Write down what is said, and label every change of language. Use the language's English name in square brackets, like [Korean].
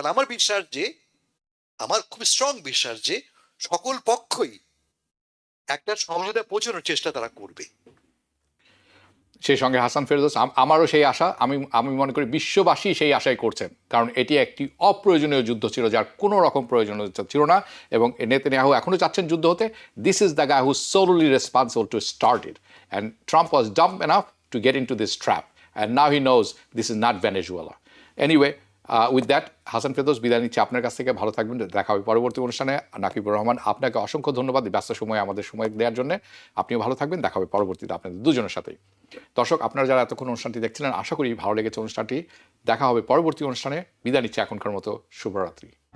[Bangla] ফলে আমার বিশ্বাস যে, আমার খুব স্ট্রং বিশ্বাস যে সকল পক্ষই একটা সমঝোতায় পৌঁছানোর চেষ্টা তারা করবে। সেই সঙ্গে হাসান ফেরদৌস, আমারও সেই আশা, আমি মনে করি বিশ্ববাসী সেই আশাই করছেন, কারণ এটি একটি অপ্রয়োজনীয় যুদ্ধ ছিল যার কোনো রকম প্রয়োজনীয়তা ছিল না, এবং নেতানিয়াহু এখনো চাচ্ছেন যুদ্ধ হতে। [English] This is the guy who solely responsible to start it, and Trump was dumb enough to get into this trap, and now he knows this is not Venezuela. Anyway, with that [Bangla] Hasan Ferdous বিদায় নিচ্ছে আপনার কাছ থেকে। ভালো থাকবেন, দেখা হবে পরবর্তী অনুষ্ঠানে। নাকিবুর রহমান, আপনাকে অসংখ্য ধন্যবাদ ব্যস্ত সময় আমাদের সময় দেওয়ার জন্য। আপনিও ভালো থাকবেন, দেখা হবে পরবর্তীতে আপনাদের দুজনের সাথেই। দর্শক, আপনারা যারা এতক্ষণ অনুষ্ঠানটি দেখছিলেন, আশা করি ভালো লেগেছে অনুষ্ঠানটি। দেখা হবে পরবর্তী অনুষ্ঠানে। বিদায় নিচ্ছে এখনকার মতো। শুভরাত্রি।